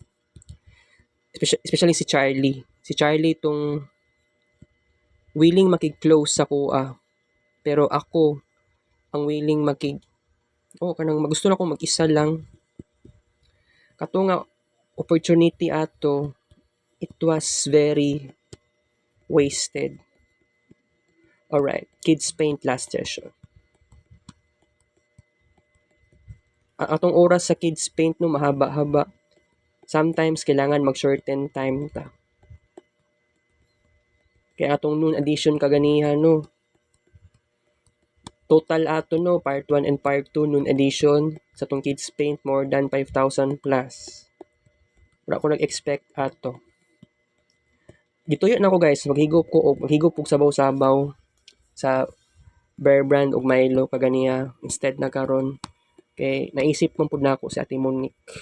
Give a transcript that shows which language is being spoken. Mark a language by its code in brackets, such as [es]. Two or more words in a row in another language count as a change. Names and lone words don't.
[ceb] Especially si Charlie. Si Charlie itong willing makig-close sa kuha. Pero ako ang willing kanang gusto na ako mag-isa lang. Kato nga opportunity ato, [en] it was very wasted. Alright, Kids Paint last session. [ceb] Atong oras sa Kids Paint no mahaba-haba. Sometimes kailangan mag-shorten time ta. Kaya atong noon addition kaganihan no. Total ato no, [en] part 1 and part 2 noon edition [ceb] sa tong [en] Kids Paint more than 5,000 plus. [ceb] Wala ko nag-expect ato. Gituyo na ko guys, maghigop og sabaw-sabaw sa Bear Brand og Milo kaganiya instead na karon kay naisip man pud nako si Ate Monique.